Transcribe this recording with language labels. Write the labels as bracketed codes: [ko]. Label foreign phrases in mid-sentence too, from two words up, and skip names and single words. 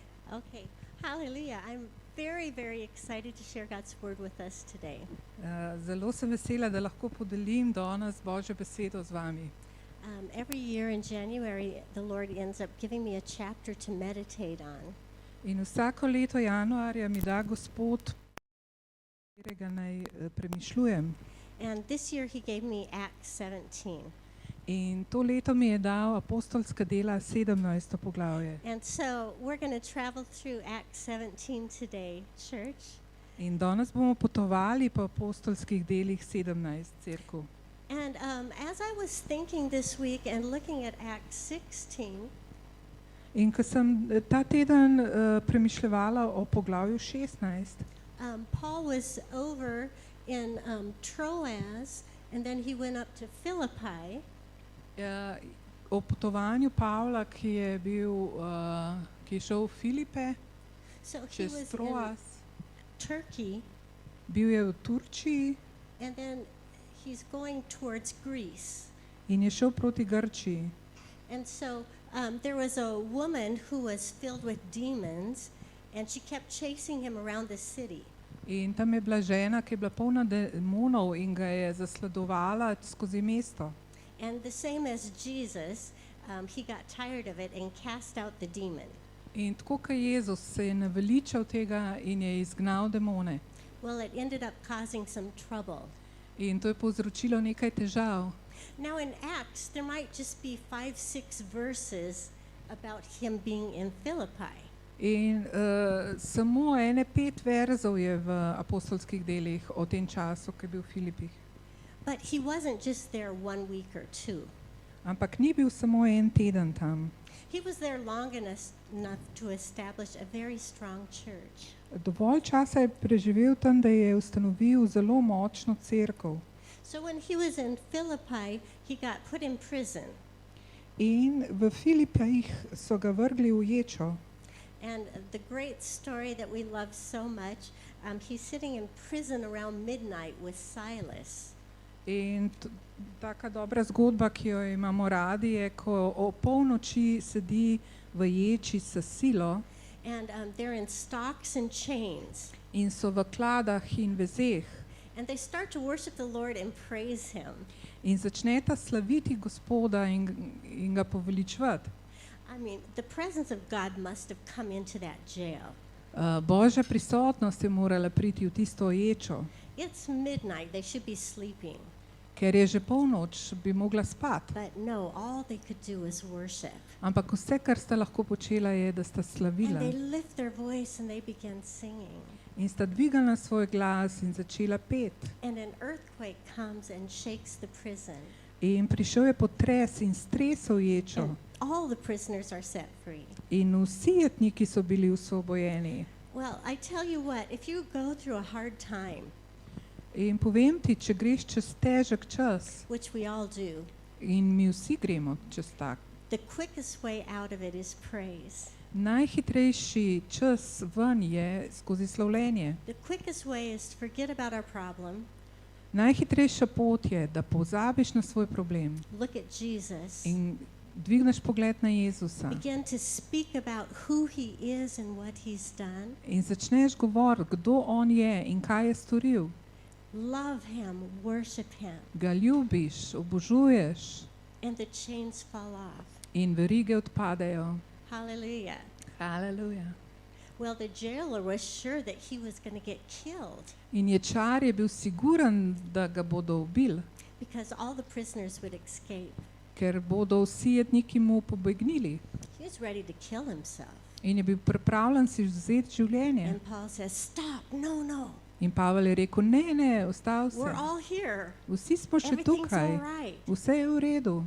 [en] Okay, hallelujah. I'm very, very excited to share God's word with us today. [sl] Zelo sem vesela, da lahko podelim danes Božjo besedo z vami. [en] Every year in January, the Lord ends up giving me a chapter to meditate on. [sl] In vsako leto januarja mi da Gospod, katerega naj premišljujem. [en] And this year, He gave me Acts 17. [sl] In to leto mi je dal apostolska dela 17. poglavje. [en] And so we're going to travel through Acts 17 today, church. [sl] In danes bomo potovali po apostolskih delih 17 cerkev. [en] And as I was thinking this week and looking at Acts 16, [sl] In ko sem ta teden premišljevala o poglavju 16, [en] Paul was over in Troas, and then he went up to Philippi. [sl] o potovanju Pavla, ki je šel v Filipe, [en] So he [sl] čez [en] was in Troas, Turkey, [sl] bil je v Turčiji [en] and then he's going towards Greece. [sl] in je šel proti Grčiji. [en] And so there was a woman who was filled with demons, and she kept chasing him around the city. [sl] In tam je bila žena, ki je bila polna demonov in ga je zasledovala skozi mesto. [en] And the same as Jesus, he got tired of it and cast out the demon. [sl] In tako kot Jezus se je naveličal tega in je izgnal demone. [en] Well, it ended up causing some trouble. [sl] In to je povzročilo nekaj težav. [en] Now in Acts, there might just be 5-6 verses about him being in Philippi. [sl] In samo 5 verzov je v apostolskih delih o tem času, ki je bil v Filipih. [en] But he wasn't just there 1 week or 2. [sl] Ampak ni bil samo 1 teden tam. [en] He was there long enough to establish a very strong church. [sl] Dovolj časa je preživel tam, da je ustanovil zelo močno cerkev. [en] So when he was in Philippi, he got put in prison. [sl] In v Filipih so ga vrgli v ječo. [en] And the great story that we love so much, he's sitting in prison around midnight with Silas. [sl] In taka dobra zgodba, ki jo imamo radi, je, ko o polnoči sedi v ječi s Silo [en] And they're in stocks and chains. [sl] in so v kladah in vezeh [en] And they start to worship the Lord and praise him. [sl] in začneta slaviti Gospoda in ga poveličevati. [en] I mean, the presence of God must have come into that jail. [sl] Božja prisotnost je morala priti v tisto ječo, [en] It's midnight, they should be sleeping. [sl] ker je že polnoč, bi mogla spati. [en] But no, all they could do was worship. [sl] Ampak vse, kar sta lahko počela, je, da sta [en] And [sl] slavila [en] they lift their voice and they began singing. [sl] in sta dvigala svoj glas in začela peti. [en] And an earthquake comes and shakes the prison. [sl] In prišel je potres in stresel ječo. [en] And all the prisoners are set free. [sl] In vsi jetniki so bili osvobojeni. [en] Well, I tell you what, if you go through a hard time, [sl] In povem ti, če greš čez težek čas, [en] which we all do, [sl] in mi vsi gremo čez tak, [en] the quickest way out of it is praise. [sl] najhitrejši čas ven je skozi slavljenje. [en] The quickest way is to forget about our problem, [sl] Najhitrejša pot je, da pozabiš na svoj problem [en] look at Jesus, [sl] in dvigneš pogled na Jezusa [en] begin to speak about who he is and what he's done, [sl] in začneš govoriti, kdo on je in kaj je storil. [en] love him, worship him, [sl] Ga ljubiš, obožuješ [en] and the chains fall off. [sl] in verige odpadejo. [en] Hallelujah. [sl] Haleluja. [en] Well, the jailer was sure that he was going to get killed [sl] In ječar je bil siguren, da ga bodo ubili, [en] because all the prisoners would escape. [sl] ker bodo vsi jetniki mu pobegnili. [en] He was ready to kill himself. [sl] In je bil pripravljen si vzeti življenje. [en] And Paul says, stop, no. [sl] In Pavel je rekel, ne, ustavi [en] We're [sl] se. [en] all here. [sl] Vsi smo še [en] Everything's [sl] tukaj. [en] all right. [sl] Vse je v redu.